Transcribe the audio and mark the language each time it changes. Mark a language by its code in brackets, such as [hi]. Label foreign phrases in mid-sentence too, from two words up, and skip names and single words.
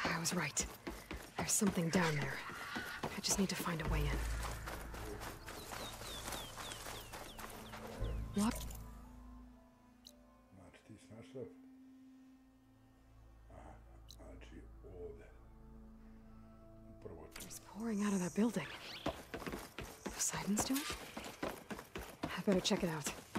[en] was right. There's something down there. I just need to find a way in. What? [hr] Znači, ti si našla? Aha, znači ovdje. Upravo tu. [en] It's pouring out of that building. Poseidon's doing? I better check it out.